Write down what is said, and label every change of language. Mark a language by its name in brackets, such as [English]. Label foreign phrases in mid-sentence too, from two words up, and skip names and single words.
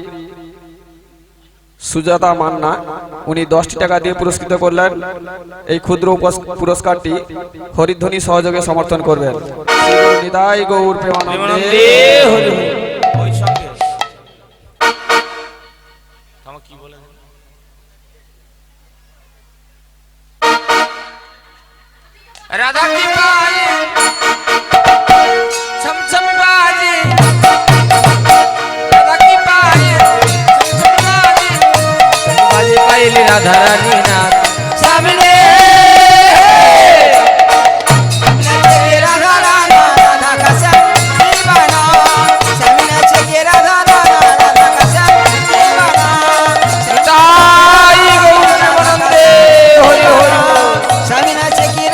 [Bangla] সুজাতা মান্না উনি 10 টাকা দিয়ে পুরস্কৃত করলেন এই ক্ষুদ্র পুরস্কারটি হরিধ্বনি সহযোগে সমর্থন করবেন শ্রী গুরু নিতাই গৌর প্রেমানন্দে হরি বল। ওই সঙ্গে আমার কি বলে [Hindi] राधा की पायल छम छम बाजे राधा की पायल छम छम बाजे पायल राधा रानी नाच सामने ताई गौर [Bangla] প্রেমানন্দে হরি হরি